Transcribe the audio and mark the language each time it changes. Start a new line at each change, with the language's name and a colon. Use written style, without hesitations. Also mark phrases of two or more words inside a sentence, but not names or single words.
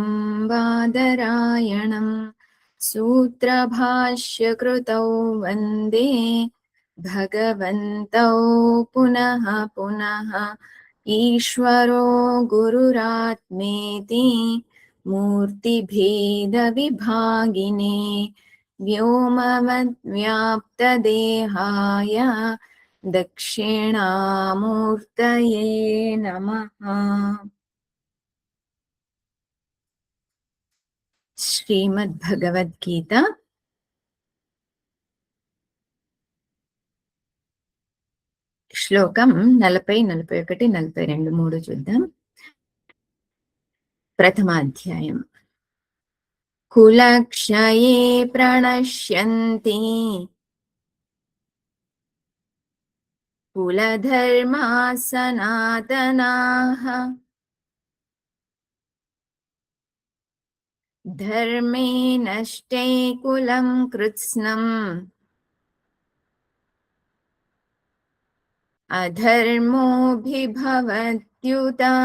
Sanskrit: बादरायणं सूत्रभाष्यकृतौ वन्दे भगवन्तौ पुनः पुनः ईश्वरो गुरुरात्मेति मूर्तिभेदविभागिने व्योमवद्व्याप्तदेहाय दक्षिणामूर्तये नमः।
Telugu: श्रीमद्भगवद्गीता శ్లోకం 40, 41, 42 మూడు చూద్దాం. ప్రథమాధ్యాయం.
Sanskrit: కులక్షయే ప్రణశ్యంతి కులధర్మా సనాతనాః ధర్మే నష్టే కులం కృత్స్నం అధర్మోభిభవత్యుత